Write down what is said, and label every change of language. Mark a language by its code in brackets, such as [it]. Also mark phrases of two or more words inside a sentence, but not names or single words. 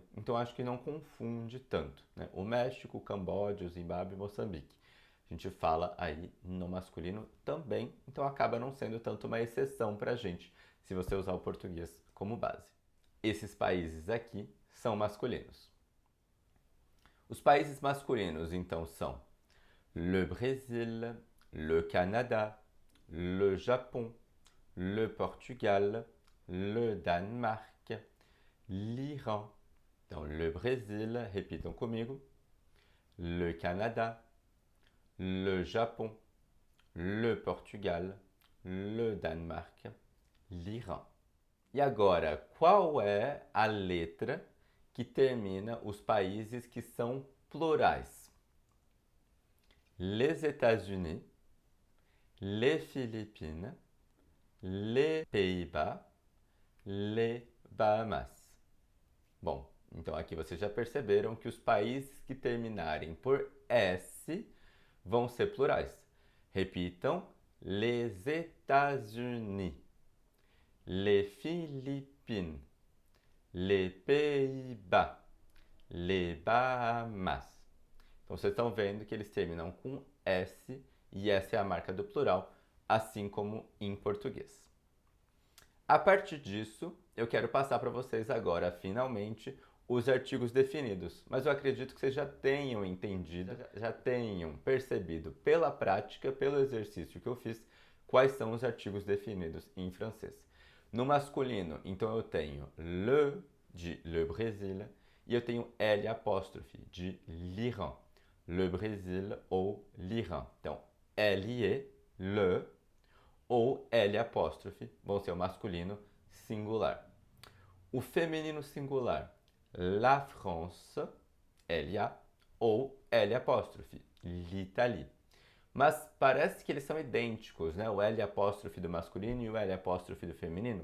[pt] Então, acho que não confunde tanto, né? O México, o Camboja, o Zimbábue e Moçambique. A gente fala aí no masculino também, então acaba não sendo tanto uma exceção para a gente, se você usar o português como base. Esses países aqui são masculinos. Os países masculinos, então, são [fr] le Brésil, le Canada, le Japon, le Portugal, le Danemark, l'Iran. Então, le Brésil, [pt] repitam comigo, [fr] le Canada, le Japon, le Portugal, le Danemark, l'Iran. [pt] E agora, qual é a letra que termina os países que são plurais? [fr] Les États-Unis, les Philippines, les Pays-Bas, les Bahamas. [pt] Bom, então aqui vocês já perceberam que os países que terminarem por S vão ser plurais. Repitam: [fr] les États-Unis, les Philippines, les Pays-Bas, les Bahamas. [pt] Então vocês estão vendo que eles terminam com S e essa é a marca do plural, assim como em português. A partir disso, eu quero passar para vocês agora, finalmente, os artigos definidos. Mas eu acredito que vocês já tenham entendido, já tenham percebido pela prática, pelo exercício que eu fiz, quais são os artigos definidos em francês. No masculino, então eu tenho le, de [fr] le Brésil, [pt] e eu tenho L apóstrofe, de l'Iran. [fr] Le Brésil ou l'Iran. [pt] Então, L-E, le, ou L apóstrofe, vão ser o masculino singular. O feminino singular, [fr] la France, [pt] L-A, ou L apóstrofe, l'Italie. Mas parece que eles são idênticos, né? O L apóstrofe do masculino e o L apóstrofe do feminino.